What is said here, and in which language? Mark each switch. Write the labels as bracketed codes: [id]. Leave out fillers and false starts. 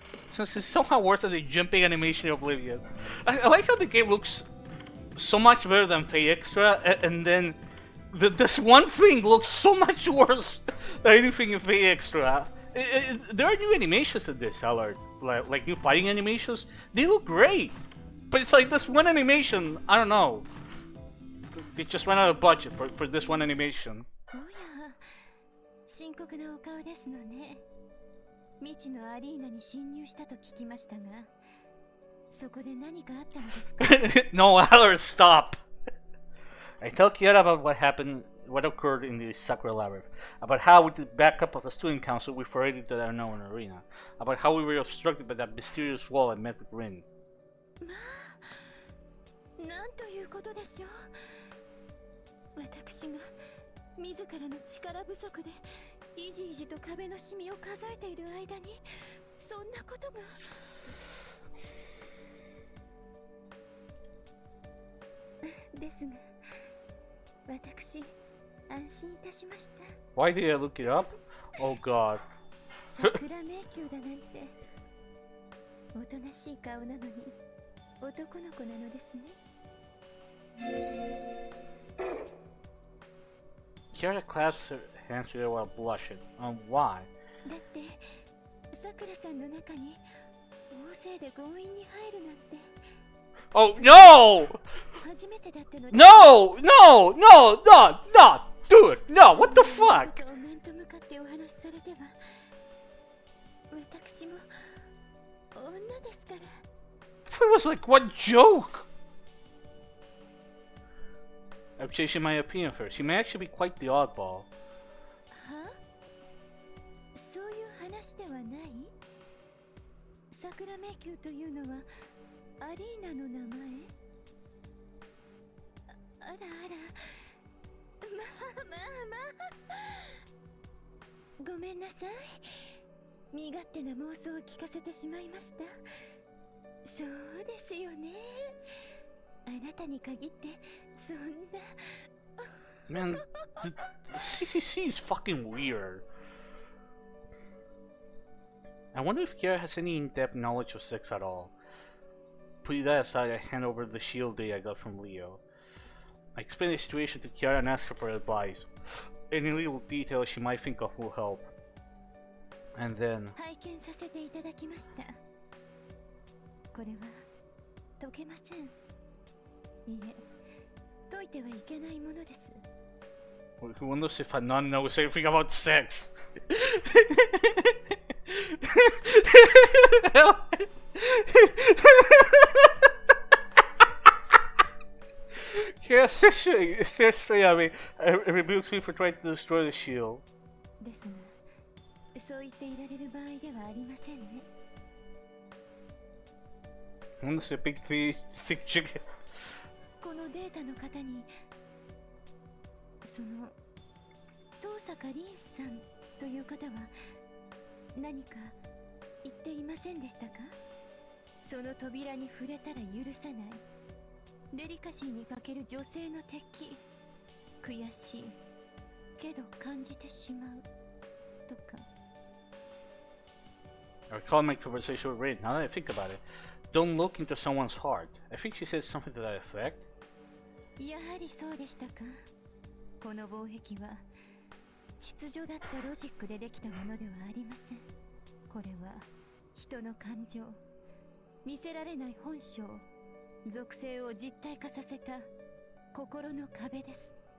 [en] Since it's somehow worse than the jumping animation of Oblivion. I like how the game looks so much better than Fate Extra, and then this one thing looks so much worse than anything in Fate Extra. There are new animations in this, Allard. Like new fighting animations. They look great. But it's like this one animation, I don't know. They just ran out of budget for this one animation. [ja] おや、深刻なお顔ですのね。未知のアリーナに侵入したと聞きましたが、そこで何かあったのですか？ [en] No, Alex, stop! I tell Kiara about what occurred in the Sakura Labyrinth, about how with the backup of the student council we forayed into the unknown arena, about how we were obstructed by that mysterious wall and met with Rin. [ja] まあ、なんということでしょう。私が自らの力不足でいじいじと壁のシミを数えている間にそんなことが。ですが、私安心いたしました。 [en] Why did I look it up? Oh god. [ja] 桜迷宮だなんておとなしい顔なのに男の子なのですね。 [en] Kiara clasps her hands together while blushing. Why? [ja] だってさくらさんの中に大勢で強引に入るなんて。 [en] Oh no! [ja] 初めてだったので。 [en] No! No! No! No! No! Dude! No! What the fuck? [ja] 面と向かってお話しされては、私も女ですから。 [en] It was like one joke! I'm changing my opinion of her. She may actually be quite the oddball. [ja] は？そういう話ではない？桜迷宮というのはアリーナの名前？あらあら、まあ。ごめんなさい。身勝手な妄想を聞かせてしまいました。そうですよね。あなたに限ってそんな。 [en] Man, the CCC is fucking weird. I wonder if Kiara has any in-depth knowledge of sex at all. Putting that aside, I hand over the shield day I got from Leo. I explain the situation to Kiara and ask her for advice. Any little detail she might think of will help. And then... [ja] 拝見させていただきました。これは解けません。いえ、解いてはいけないものです。 [en] Who wonders if a nun knows anything about sex? Kiara stares straight at me and rebukes me for trying to destroy the shield. [ja] ですが、そう言っていられる場合ではありませんね。 [en] I wonder if a big thick chicken. [ja] このデータの方に、その東坂凛さんという方は何か言っていませんでしたか？その扉に触れたら許さないデリカシーに欠ける女性の敵、悔しいけど感じてしまうとか。 [en] I recall my conversation with Rin. Now that I think about it, don't look into someone's heart. I think she said something to that effect. [ja] やはりそうでしたか。この防壁は秩序だったロジックでできたものではありません。これは人の感情、見せられない本性、属性を実体化させた心の壁です。